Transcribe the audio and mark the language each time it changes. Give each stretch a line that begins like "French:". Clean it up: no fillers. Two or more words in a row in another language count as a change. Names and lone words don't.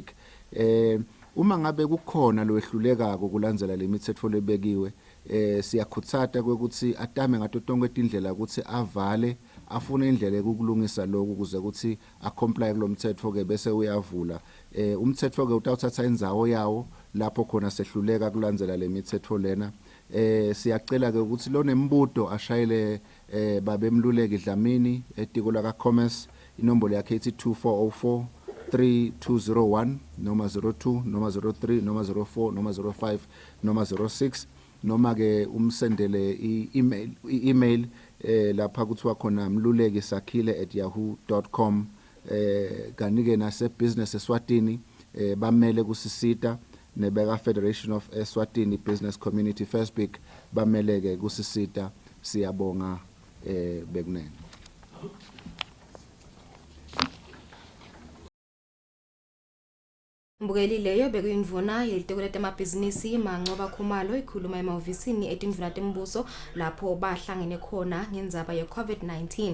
Swati: Uma ngabe kukhona lo ehluleka ukulandzela lemithetho lebekiwe siyakhuthata ukuthi atame ngato tonke indlela ukuthi avale afune indlela yokulungisa lokho kuze ukuthi acomply kulomthetho ke bese uyavula umthetho ke utawuthatha indzawo yawo lapho khona sehluleka kulandzela lemithetho lena siyacela ke ukuthi lo nembuto ashayele babemluleki Dlamini etiko la commerce inombolo yakhe ethi 2404 3201 noma 02 noma 03 noma 04 noma 05 noma 06 noma ke umsendele email lapha kuthiwa khona mluleki sakhile@yahoo.com kanike nase business Eswatini bamele kusisita nebeka Federation of Eswatini Business Community Facebook bameleke kusisita siyabonga bekunene. Mbukelileyo bekuyindvuna yelitiko letemabhizinisi Mancoba Khumalo ikhuluma emahhovisini etindvuna tembuso lapho bahlangene khona ngendzaba ye COVID-19.